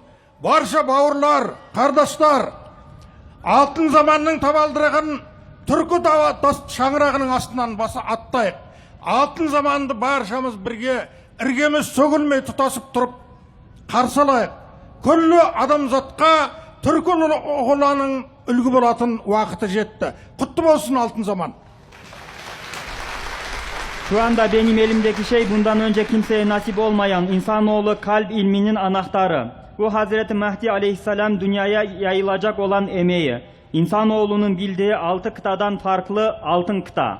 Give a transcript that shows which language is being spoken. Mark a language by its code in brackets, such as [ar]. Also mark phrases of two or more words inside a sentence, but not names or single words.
[kk] Барша бауырлар, қардаштар, алтын заманның табалдырығын түркі шаңырағының астынан баса аттайық. Алтын заманды баршамыз бірге іргеміз сөгілмей тұтасып тұрып қарсылайық. Күллі адамзатқа түркі ұғыланың үлгі болатын уақыты жетті. Құтты болсын алтын zaman. [tr] Şu anda benim elimdeki şey bundan önce kimseye nasip olmayan insanoğlu kalp ilminin anahtarı. Bu Hazreti Mehdi aleyhisselam dünyaya yayılacak olan emeği. İnsanoğlunun bildiği altı kıtadan farklı altın kıta.